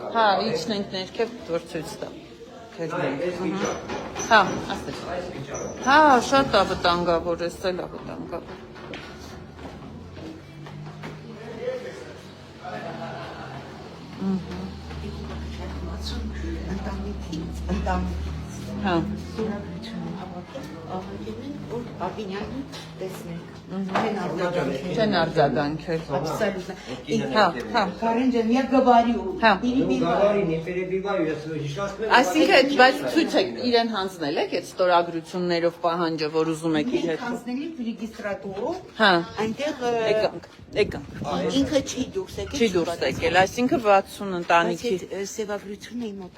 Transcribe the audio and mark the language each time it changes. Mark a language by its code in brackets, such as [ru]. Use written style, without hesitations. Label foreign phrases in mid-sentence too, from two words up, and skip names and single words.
[hy] Հա, իջնենք ներքև, որ ցույց տա։ Հա, ասես։ Հա, շատ է վտանգավոր, էս էլ է վտանգավոր։ Հա։ Աբինյանը տեսնենք։ Չեն արձագանքել։ Հա, հա։ Կարեն ջան, [ru] я говорю, [hy] Հա։ [ru] Не перебиваю, я [hy] հիշացնում եմ։ Այսինքն, բայց ցույց եք իրեն հանձնել եք այդ ստորագրություններով պահանջը, որ ուզում եք իր հետ։ Հանձնելի ռեգիստրատորով, Հա։ այնտեղ Եկանք։ ինքը չի դուրս եկել։ Չի դուրս եկել, այսինքն 60 ընտանիքի։ Սևագրությունն է մոտա։